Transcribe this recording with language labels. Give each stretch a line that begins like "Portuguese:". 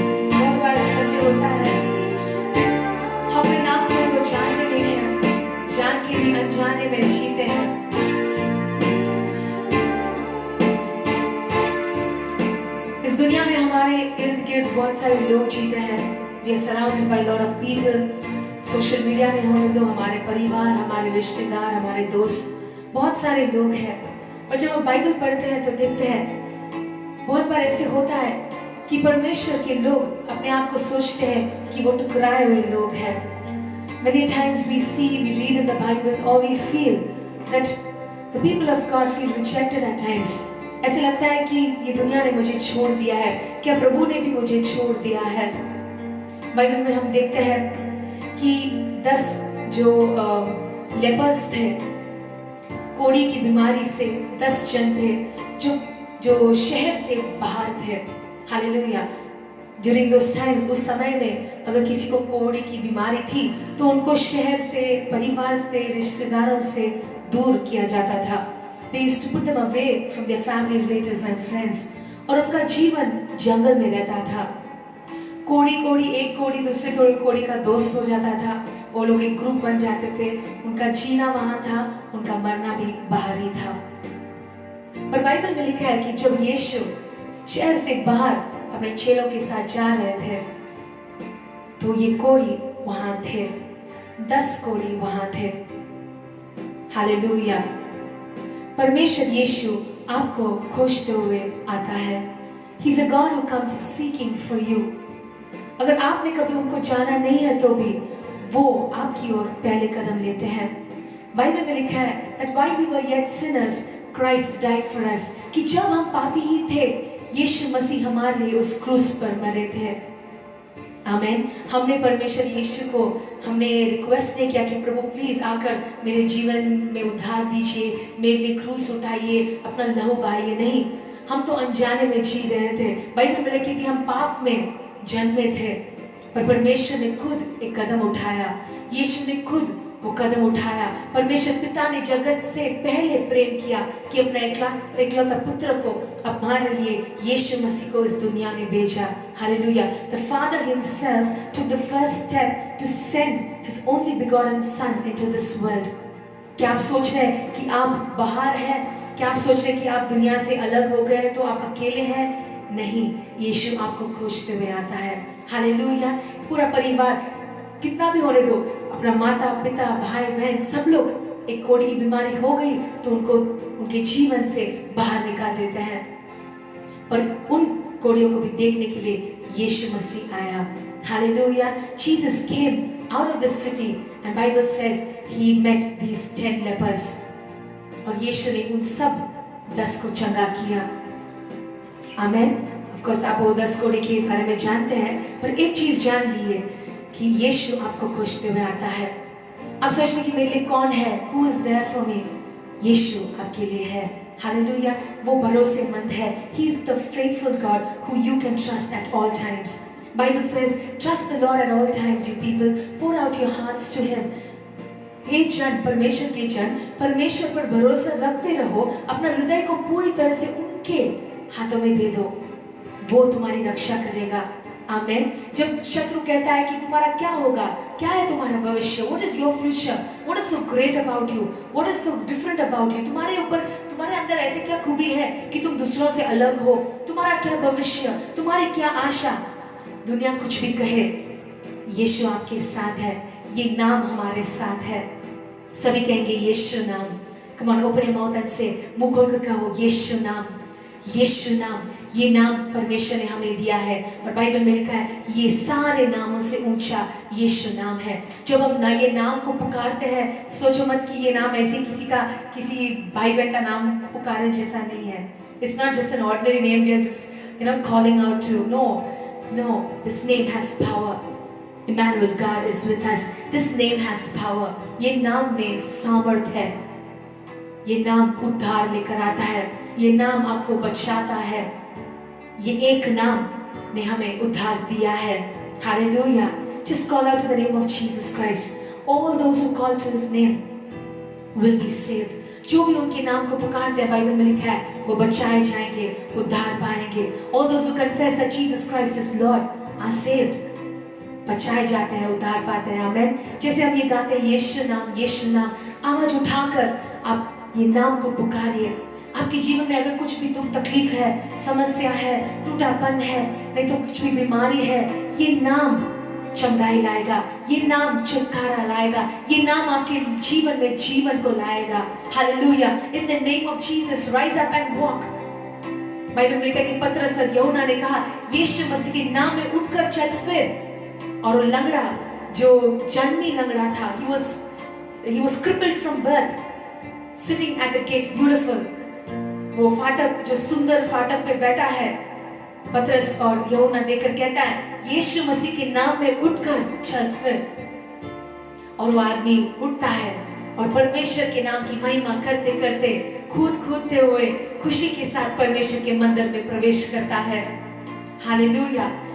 Hindi: बहुत बार ऐसे होता है, हम अपने नाम को तो जानते नहीं हैं, जान के भी अनजाने में जीते हैं। इस दुनिया में हमारे इर्द गिर्द बहुत सारे लोग जीते हैं।
English: We are surrounded by a lot of people.
Hindi: Social media में होने दो, हमारे परिवार, हमारे रिश्तेदार, हमारे दोस्त, बहुत सारे लोग हैं। और जब हम बाइबल पढ़ते हैं तो देखते हैं बहुत बार ऐसे होता है कि परमेश्वर के लोग अपने आप को सोचते हैं कि वो टुकराए हुए लोग हैं।
English: Many times we see, we read in the Bible, or we feel that the people of God feel rejected at times.
Hindi: ऐसे लगता है कि ये दुनिया ने मुझे छोड़ दिया है, क्या प्रभु ने भी मुझे छोड़ दिया है। बाइबल में हम देखते हैं कि 10 जो लेपर्स थे, कोढ़ी की बीमारी से 10 जन थे जो शहर से बाहर थे। हालेलुया।
English: During those times,
Hindi: उस समय में अगर किसी को कोढ़ी की बीमारी थी तो उनको शहर से, परिवार से, रिश्तेदारों से दूर किया जाता था।
English: They used to put them away from their family, relatives and friends.
Hindi: और उनका जीवन जंगल में रहता था। एक कोढ़ी दूसरे कोढ़ी का दोस्त हो जाता था। वो लोग एक ग्रुप बन जाते थे। उनका जीना वहां था, उनका मरना भी बाहर ही था। पर बाइबल में लिखा है कि जब यीशु शहर से बाहर अपने चेलों के साथ जा रहे थे तो ये कोढ़ी वहां थे, 10 कोढ़ी वहां थे। हालेलुया। परमेश्वर यीशु आपको खोजते हुए आता है।
English: He is a God who comes seeking for you.
Hindi: अगर आपने कभी उनको जाना नहीं है तो भी वो आपकी ओर पहले कदम लेते हैं। बाइबल में लिखा है
English: that while we were yet sinners, Christ died for us.
Hindi: कि जब हम पापी ही थे, यीशु मसीह हमारे लिए उस क्रूस पर मरे थे। आमीन। हमने परमेश्वर यीशु को हमने रिक्वेस्ट नहीं किया कि प्रभु प्लीज आकर मेरे जीवन में उद्धार दीजिए, मेरे लिए क्रूस उठाइए, अपना लहू बहाइए। नहीं, हम तो अनजाने में जी रहे थे। बाइबल में लिखा कि हम पाप में जन्मे थे, पर परमेश्वर ने खुद एक कदम उठाया। यीशु ने खुद वो कदम उठाया। परमेश्वर पिता ने जगत से पहले प्रेम किया कि अपना एकलौता पुत्र को हमारे लिए यीशु मसीह को इस दुनिया में भेजा। Hallelujah.
English: The Father himself took the first step to send his only begotten son into this world.
Hindi: क्या आप सोच रहे हैं कि आप बाहर हैं? क्या आप सोच रहे हैं कि आप दुनिया से अलग हो गए तो आप अकेले हैं? नहीं, यीशु आपको खोजते हुए आता है। हालेलुया। पूरा परिवार, कितना भी होने दो, अपना माता पिता भाई बहन सब लोग, एक कोढ़ी की बीमारी हो गई तो उनको उनके जीवन से बाहर निकाल देते हैं। पर उन कोढ़ियों को भी देखने के लिए यीशु मसीह आया। Hallelujah.
English: Jesus came out of the city and Bible says he met these 10 lepers.
Hindi: और यीशु ने उन सब 10 को चंगा किया। आमीन।
English: Of course
Hindi: आप वो 10 कोढ़ी के बारे में जानते हैं, पर एक चीज जान लीजिए कि यीशु आपको खोजते हुए आता है। आप सोचते कि मेरे लिए कौन है?
English: Who is there for me?
Hindi: यीशु आपके लिए है। हालेलुया, वो भरोसेमंद है.
English: He is the faithful God who you can trust at all times. Bible says, trust the Lord at all times, you people. Pour out your hearts to Him.
Hindi: हे जन, परमेश्वर के जन, परमेश्वर पर भरोसा रखते रहो. अपना हृदय को पूरी तरह से उनके हाथों में दे दो. वो तुम्हारी रक्षा करेगा. आमेन. जब शत्रु कहता है कि तुम्हारा क्या होगा, क्या है तुम्हारा भविष्य,
English: what is your future, what is so great about you,
Hindi: what is so different about you, तुम्हारे ऊपर, तुम्हारे अंदर ऐसे क्या खूबी है कि तुम दूसरों से अलग हो, तुम्हारा क्या भविष्य, तुम्हारी क्या आशा, दुनिया कुछ भी कहे, यीशु आपके साथ है. ये नाम हमारे साथ है. सभी कहेंगे यीशु नाम.
English: come on, open your mouth and say,
Hindi: मुंह खोलकर कहो यीशु नाम, यीशु नाम. ये नाम परमेश्वर ने हमें दिया है और बाइबल में लिखा है ये सारे नामों से ऊंचा यीशु नाम है. जब हम ना ये नाम को पुकारते हैं, सोचो मत कि ये नाम ऐसे किसी भाई बहन का नाम पुकारने जैसा नहीं है.
English: It's not just an ordinary name we are just calling out to. No, this name has power. Emmanuel, God is with us. This name has power.
Hindi: ये नाम में सामर्थ है. ये नाम उद्धार लेकर आता है. ये नाम आपको बचाता है. ये एक नाम ने हमें उद्धार दिया है.
English: Hallelujah. Just call out to the name of Jesus Christ. All those who call to His name will be saved.
Hindi: जो भी उनके नाम को पुकारते हैं, बाइबल में लिखा है, वो बचाए जाएंगे, उद्धार पाएंगे.
English: All those who confess that Jesus Christ is Lord are saved.
Hindi: बचाए जाते हैं, उद्धार पाते हैं. आमेन. जैसे हम ये गाते हैं यीशु नाम, यीशु नाम, आवाज उठाकर आप ये नाम को पुकारिए. आपके जीवन में अगर कुछ भी दुख तकलीफ है, समस्या है, टूटापन है, नहीं तो कुछ भी बीमारी है, ये नाम चंगाई लाएगा. ये नाम छुटकारा लाएगा. ये नाम आपके जीवन में जीवन को लाएगा. Hallelujah.
English: In the name of Jesus rise up and walk.
Hindi: Bible में लिखा है कि पतरस और यूहन्ना ने कहा यीशु मसीह के नाम में उठकर चल फिर. और वो लंगड़ा, जो जन्मी लंगड़ा था,
English: he was crippled from birth, sitting at the gate, beautiful.
Hindi: वो फाटक, जो सुंदर फाटक पे बैठा है, पतरस और यूहन्ना देखकर कहता है यीशु मसीह के नाम में उठकर चल फिर. और वो आदमी उठता है और परमेश्वर के नाम की महिमा करते करते, कूदते हुए खुशी के साथ परमेश्वर के मंदिर में प्रवेश करता है. हालेलुया.